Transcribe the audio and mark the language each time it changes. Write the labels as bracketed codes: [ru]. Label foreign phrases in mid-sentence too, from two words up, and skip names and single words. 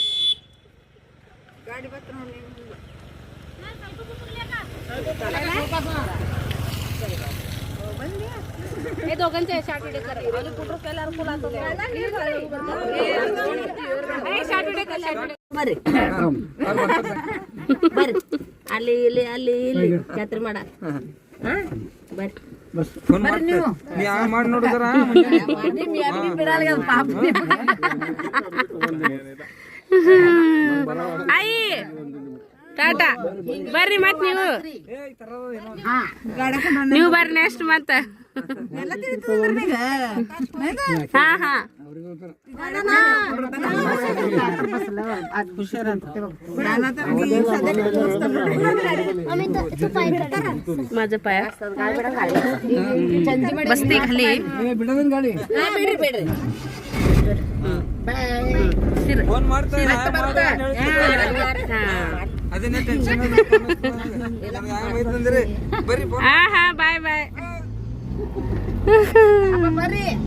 [kn] ಗಾಡಿ ಬತ್ತ ನೋಡಿ [mr] हे दोघांचे [en] short video [mr] कर कुठं केल्यावर फुला [en] short video [mr] कर [en] short video [kn] ಬರ್ರಿ ಬರ್ರಿ ಅಲ್ಲಿ ಇಲ್ಲಿ ಅಲ್ಲಿ ಇಲ್ಲಿ ಜಾತ್ರೆ ಮಾಡ ಬರ್ರಿ ನೀ ಮಾಡಿ ನೋಡಿದ್ರ [mr] आई टाटा [kn] ಬರ್ರಿ ಮತ್ ನೀವು ಬರ್ರಿ ನೆಕ್ಸ್ಟ್ ಮತ್ತ ಹಾ ಹಾ [mr] माझं पाय बसते खाली [kn] ಬಿಡೋದನ್ ಗಾಡಿ ಫೋನ್ ಮಾಡ್ತಾರೆ ಅದನ್ನೇ ಟೆನ್ಷನ್ ಅಂದ್ರೆ ಬರ್ರಿ ಹಾ ಹಾ ಬಾಯ್ ಬಾಯ್ ಬರ್ರಿ